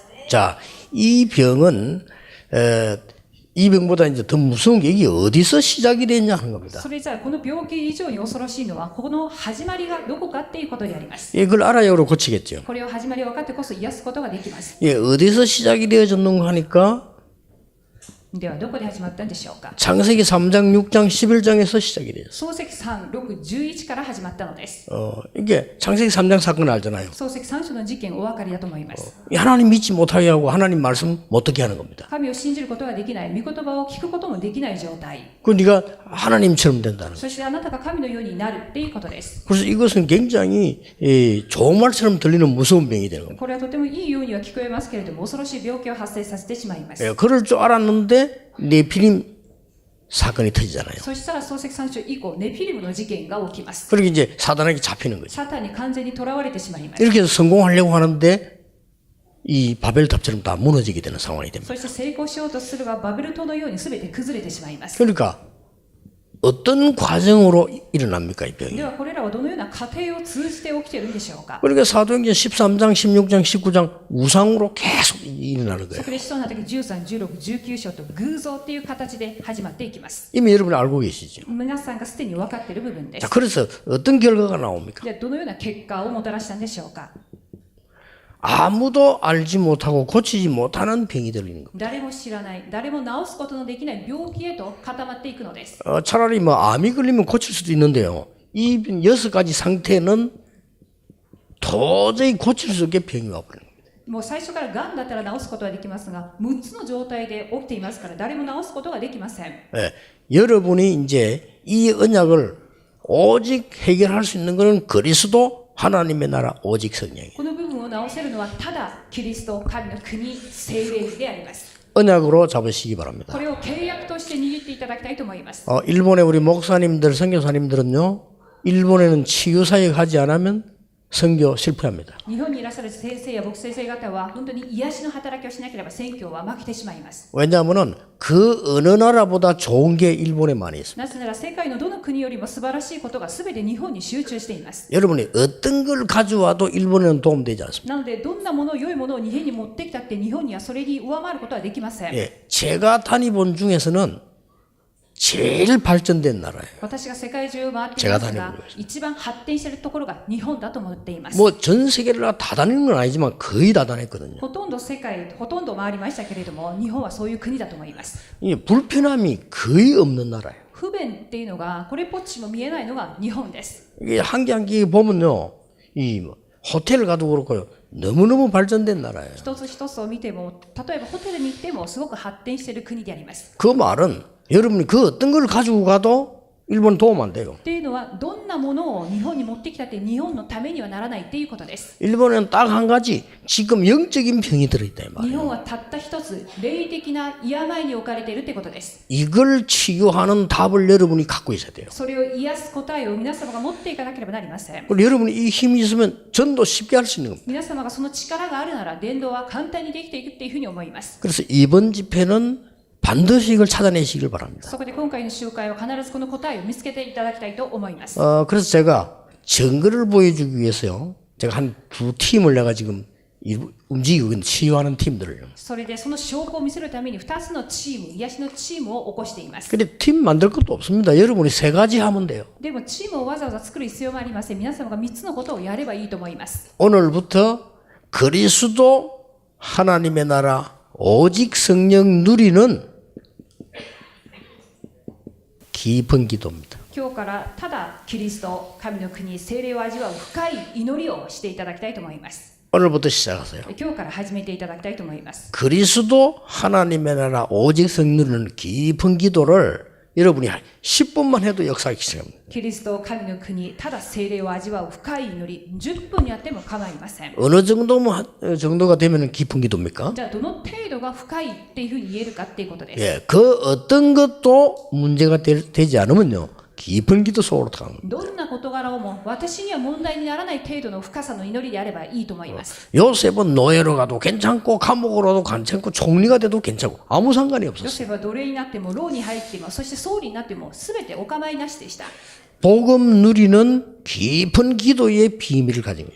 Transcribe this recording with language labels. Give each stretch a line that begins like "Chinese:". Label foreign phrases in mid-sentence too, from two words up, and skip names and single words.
Korean: 자, 이 병은 이 병보다 이제 더 무서운 게 이게 어디서 시작이 됐냐 하는 겁니다.
Japanese: それじゃあこの病気以上に恐ろしいのはこの始まりがどこかっていうことであります。
Korean: 이걸 알아야 우리 고치겠죠.
Japanese: これを始まりを分かってこそ癒すことができます。
Korean: 어디서 시작이 되어졌는가 하니까
Japanese: ではどこで始まったんでしょうか。
Korean: 창세기 3장, 6장, 11장에서 시작이 되었어요.
Japanese: 創世記3、6、11から始まったのです。
Korean: 이게 창세기 3장 사건 알잖아요.
Japanese: 創世記3章の事件お分かりだと思います。
Korean: 하나님 믿지 못하게 하고 하나님 말씀 못 듣게 하는 겁니다.
Japanese: 神を信じることができない、御言葉を聞くこともできない状態。
Korean: 그 네가 하나님처럼 된다는 거예요.
Japanese: そしてあなたが神のようになるっていうことです。
Korean: 그래서 이것은 굉장히 좋은 말처럼 들리는 무서운 병이 되는 겁니다.
Japanese: これはとてもいいようには聞こえますけれども、恐ろしい病気を発生させてしまいます。
Korean: 그럴 줄 알았는데 네피림 사건이 터지잖아요.
Japanese: そしたら創世記3章以降、ネフィリムの事件が起きます。
Korean: 그렇게 이제 사단에게 잡히는 거죠.
Japanese: サタンに完全に囚われてしまいます。
Korean: 이렇게 해서 성공하려고 하는데 이 바벨탑처럼 다 무너지게 되는 상황이 됩니다.
Japanese: そして成功しようとすればバベル島のように全て崩れてしまいます。
Korean: 그러니까 어떤 과정으로 일어납니까 이 병이?
Japanese: ではこれらはどのような過程を通じて起きているんでしょうか。
Korean: 그러니까 사도행전 13장, 16장, 19장 우상으로 계속 일어나는 거예요.
Japanese: そこで使徒の働き13、16、19章と偶像っていう形で始まっていきます。
Korean: 이미 여러분이 알고 계시죠.
Japanese: 皆さんがすでに分かっている部分で
Korean: 자,
Japanese: す。
Korean: 그래서 어떤 결과가 나옵니까?
Japanese: じゃあどのような結果をもたらしたんでしょうか。
Korean: 아무도 알지 못하고 고치지 못하는 병이 들리는 겁니다.
Japanese: 誰も知らない、誰も治すことのできない病気へと固まっていくのです。
Korean: 차라리 뭐 암이 걸리면 고칠 수도 있는데요. 이 6가지 상태는 도저히 고칠 수 없게 병이 와버리는 겁니다.
Japanese: もう最初からがんだったら治すことはできますが、6つの状態で起きていますから誰も治すことができません。
Korean: 여러분이 이제 이 언약을 오직 해결할 수 있는 것은 그리스도 하나님의 나라 오직 성령이에요.
Japanese: この部分を治せるのはただキリスト、神の国、聖霊であります。
Korean: 언약으로 잡으시기 바랍니다.
Japanese: これを契約として握っていただきたいと思います。
Korean: 일본의 우리 목사님들, 선교사님들은요, 일본에는 치유 사역 하지 않으면 선교 실패합니다.
Japanese: 日本にいらっしゃる先生や牧師先生方は本当に癒しの働きをしなければ宣教は負けてしまいます。
Korean: 왜냐하면은 그 어느 나라보다 좋은 게 일본에 많이 있습니다.
Japanese: なぜなら世界のどの国よりも素晴らしいことが全て日本に集中しています。
Korean: 여러분이 어떤 걸 가져와도 일본에는 도움되지 않습니다.
Japanese: なのでどんなもの良いものを日本に持ってきたって日本にはそれに上回ることはできません。
Korean: 예, 제가 다니본 중에서는 제일 발전된 나라예요.
Japanese: 私が世界中を回っていますが、一番発展しているところが日本だと思っています。
Korean: 뭐 전 세계를 다 다니는 건 아니지만 거의 다 다녔거든요.
Japanese: ほとんど世界、ほとんど回りましたけれども、日本はそういう国だと思います。
Korean: 이 불편함이 거의 없는 나라예요.
Japanese: 不便っていうのが、これっぽっちも見えないのが日本です。
Korean: 이게 한 개 한 개 보면요, 이 호텔 가도 그렇고요, 너무너무 발전된 나라예요.
Japanese: 一つ一つを見ても、例えばホテルに行ってもすごく発展している国であります。
Korean: 그 말은 여러분이 그 어떤 걸 가지고 가도 일본 도움 안 돼요.
Japanese: っていうのは、どんなものを日本に持ってきたって日本のためにはならないっていうことです。
Korean: 일본에는 딱 한 가지 지금 영적인 병이 들어있다 이
Japanese: 日
Korean: 말이에요.
Japanese: 本はたった一つ、霊的な病に置かれているってことです。
Korean: 이걸 치유하는 답을 여러분이 갖고 있어야 돼요.
Japanese: それを癒す答えを皆様が持っていかなければなりません。
Korean: 그리고 여러분이 이 힘이 있으면 전도 쉽게 할 수 있는 겁니다.
Japanese: 皆様がその力があるなら伝道は簡単にできていくっていうふうに思います。
Korean: 그래서 이번 집회는 반드시 이걸 찾아내시길 바랍니다.
Japanese: そこで今回の集会は必ずこの答えを見つけていただきたいと思います。
Korean: 그래서 제가 증거를 보여주기 위해서요. 제가 한 두 팀을 내가 지금 움직이고 있는 치유하는 팀들을요.
Japanese: それでその証拠を見せるために2つのチーム、癒しのチームを起こしています。
Korean: 근데 팀 만들 것도 없습니다. 여러분이 세 가지 하면 돼요.
Japanese: でもチームをわざわざ作る必要もありません。皆様が3つのことをやればいいと思います。
Korean: 오늘부터 그리스도 하나님의 나라 오직 성령 누리는 깊은 기도입니다.
Japanese: 今日からただキリスト、神の国、聖霊を味わう深い祈りをしていただきたいと思います。
Korean: 오늘부터 시작하세요.
Japanese: 今日から始めていただきたいと思います。
Korean: 그리스도 하나님의 나라 오직 성령 누리는 깊은 기도를 여러분이 10분만 해도 역사하기 시작합니다.
Japanese: キリスト、神の国、ただ聖霊を味わう深い祈り、10分やっても構いません。
Korean: 어느 정도가 되면 깊은 기도입니까?
Japanese: じゃあどの程度が深いっていうふうに言えるかっていうことです。
Korean: 예, 그 어떤 것도 문제가 되지 않으면요. 깊은 기도 속으로 들어가는 겁니다.
Japanese: どんな事柄をも私には問題にならない程度の深さの祈りであればいいと思います。
Korean: 요셉은 노예로 가도 괜찮고 감옥으로 가도 괜찮고 총리가 돼도 괜찮고 아무 상관이
Japanese: ヨ
Korean: 없었어요.
Japanese: セフは奴隷になっても牢に入ってもそして総理になっても全てお構いなしでした。
Korean: 복음 누리는 깊은 기도의 비밀을 가진 거예요.